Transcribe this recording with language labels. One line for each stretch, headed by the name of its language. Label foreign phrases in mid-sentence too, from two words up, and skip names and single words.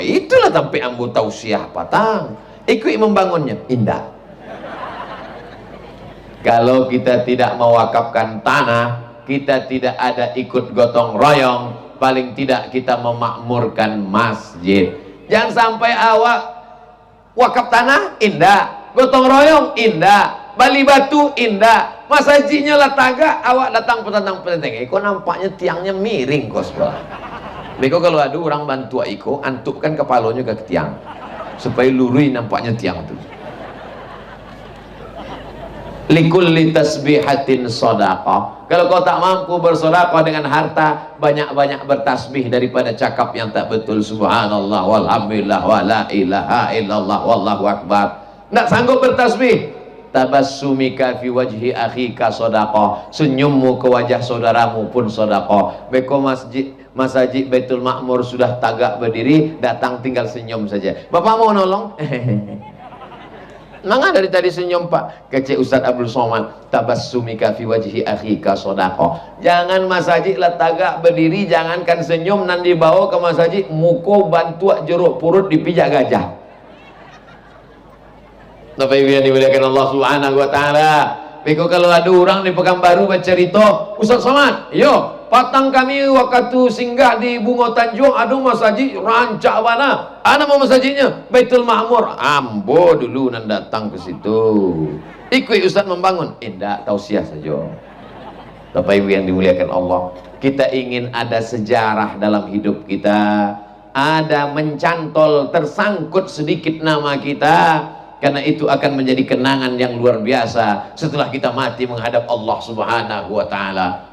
Minangkabau: Itulah sampai ambo tahu siapa tang.
Indonesian: Ikut membangunnya. Indah. Kalau kita tidak mewakafkan tanah, kita tidak ada ikut gotong royong, paling tidak kita memakmurkan masjid.
Minangkabau: Jangan sampai awak wakaf tanah indah, gotong royong indah, bali batu indah, masajidnya lah tagak, awak datang petang-petang. Iko nampaknya tiangnya miring kos. Beko kalau ada orang bantu iko, antukkan kepalanya ke tiang supaya lurus nampaknya tiang itu.
Arabic: لكل تسبيحة صدقة.
Malay: Kalau kau tak mampu bersedekah dengan harta, banyak-banyak bertasbih daripada cakap yang tak betul.
Arabic: سبحان الله والحمد لله ولا إله إلا الله والله أكبر.
Malay: Tak sanggup bertasbih,
Arabic: تبسمك في وجه أخيك صدقة.
Indonesian: Senyummu ke wajah saudaramu pun sedekah. Beko masjid Baitul Ma'mur sudah tagak berdiri, datang tinggal senyum saja. Bapak mau nolong? Mana dari tadi senyum Pak? Kece Ustaz Abdul Somad,
Arabic: تبسمك في وجه أخيك صدقة.
Minangkabau: Jangan masjid lah tagak berdiri, jangankan senyum nan dibawa ke masjid muko bantuak jeruk purut dipijak gajah.
Indonesian: Bapak Ibu yang dimuliakan Allah
Arabic: سبحانه وتعالى.
Indonesian: Beko kalau ada orang di Pekanbaru bercerita, Ustaz Somad,
Minangkabau: yo patang kami waktu singgah di Bungo Tanjung, aduh masjid rancak mana?
Indonesian: Ana mau masjidnya Baitul Ma'mur.
Minangkabau: Ambo dulu nan datang ke situ. Ikut Ustaz membangun.
Indonesian: Tidak, tausiah saja. Bapak Ibu yang dimuliakan Allah, kita ingin ada sejarah dalam hidup kita, ada mencantol, tersangkut sedikit nama kita, karena itu akan menjadi kenangan yang luar biasa setelah kita mati menghadap Allah
Arabic: سبحانه وتعالى.